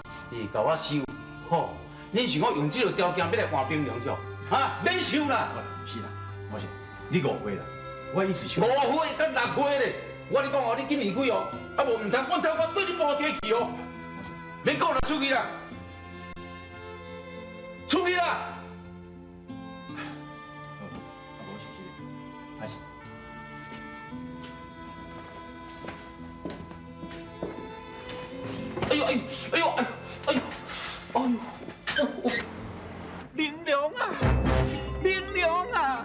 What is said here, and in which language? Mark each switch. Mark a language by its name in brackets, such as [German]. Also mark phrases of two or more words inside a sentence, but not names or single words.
[Min Nan Chinese] 你甲我收，好，恁想我用这个条件要来换冰凉是啊，免收啦。是啦，我是你误会啦，我意思是。误会甲6会咧，我跟你讲哦，你紧离开哦，啊无唔通我头壳对你无提起哦。免讲啦，出去啦，出去啦。哎呦哎呦哎呦哎呦哎呦！明良啊，明良啊！